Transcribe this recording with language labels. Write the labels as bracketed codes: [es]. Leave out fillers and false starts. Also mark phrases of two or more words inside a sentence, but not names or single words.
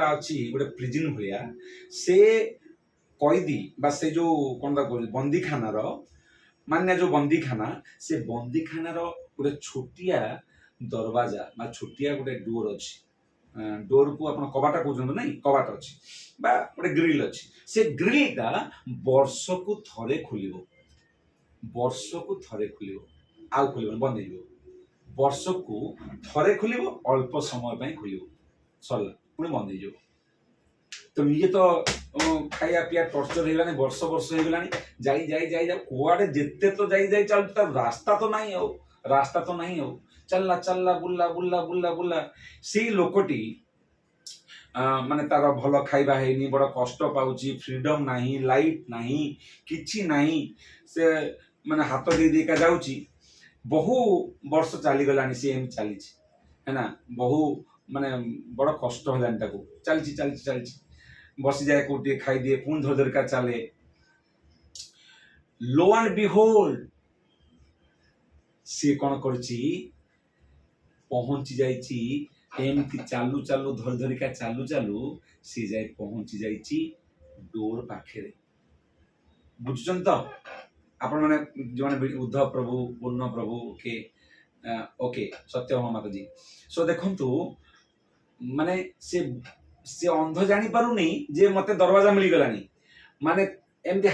[or] ଅଛି ଗୋଟେ ପ୍ରିଜିନ ଭଳିଆ ସେ କଏଦୀ ବା ସେ ଯୋଉ କଣ କହୁଛି ବନ୍ଦୀଖାନାର ମାନେ ଯୋଉ ବନ୍ଦୀଖାନା ସେ ବନ୍ଦୀଖାନାର ଗୋଟେ ଛୋଟିଆ ଦରବାଜା ବା ଛୋଟିଆ ଗୋଟେ ଡୋର ଅଛି ଡୋରକୁ ଆପଣ କବାଟ କହୁଛନ୍ତି ନାଇଁ କବାଟ ଅଛି ବା ଗୋଟେ ଗ୍ରିଲ ଅଛି ସେ ଗ୍ରିଲଟା ବର୍ଷକୁ ଥରେ ଖୋଲିବ ଆଉ ଖୋଲିବନି ବନ୍ଦ ହେଇଯିବ ବର୍ଷକୁ ଥରେ ଖୋଲିବ ଅଳ୍ପ ସମୟ ପାଇଁ ଖୋଲିବ ସରିଲା ପୁଣି ବନ୍ଦ ହେଇଯିବ [hi] तो निजे तो खाया पिया टर्चर [or] ହେଇଗଲାଣି ବର୍ଷ ବର୍ଷ ହେଇଗଲାଣି ଯାଇ ଯାଇ ଯାଇ ଯାଇ କୁଆଡେ ଯେତେ ତ ଯାଇ ଯାଇ ଚାଲୁଛି ତାର ରାସ୍ତା ତ ନାହିଁ ଆଉ ରାସ୍ତା ତ ନାହିଁ ଆଉ ଚାଲିଲା ଚାଲିଲା ବୁଲା ବୁଲା ବୁଲା ବୁଲା ସେଇ ଲୋକଟି ମାନେ ତାର ଭଲ ଖାଇବା ହେଇନି ବଡ କଷ୍ଟ ପାଉଛି ଫ୍ରିଡମ ନାହିଁ ଲାଇଟ ନାହିଁ କିଛି ନାହିଁ ସେ ମାନେ ହାତ ଦେଇ ଦେଇକା ଯାଉଛି ବହୁ ବର୍ଷ ଚାଲିଗଲାଣି ସେ ଏମିତି ଚାଲିଛି ହେଲା ବହୁ ମାନେ ବଡ କଷ୍ଟ ହେଲାଣି ତାକୁ ଚାଲିଛି ଚାଲିଛି ଚାଲିଛି ବସିଯାଏ କୋଉଠି ଖାଇଦିଏ ପୁଣି ଧର ଧରିକା ଚାଲେ [en] lo and behold [or] ସିଏ କଣ କରିଛି ପହଞ୍ଚି ଯାଇଛି ଏମିତି ଚାଲୁ ଚାଲୁ ଧରି ଧରିକା ଚାଲୁ ଚାଲୁ ସିଏ ଯାଇ ପହଞ୍ଚି ଯାଇଛି ଡୋର ପାଖରେ ବୁଝୁଛନ୍ତି ତ ଆପଣ ମାନେ ଯୋଉମାନେ ଉଦ୍ଧବ ପ୍ରଭୁ ପୂର୍ଣ୍ଣ ପ୍ରଭୁ [en] okay okay [or] ସତ୍ୟଭାମା ମାତାଜୀ ସୋ ଦେଖନ୍ତୁ ମାନେ ସେ ସେ ଅନ୍ଧ ଜାଣି ପାରୁନି ଯେ ମତେ ଦରୱାଜା ମିଳିଗଲାଣି ମାନେ ଏମିତି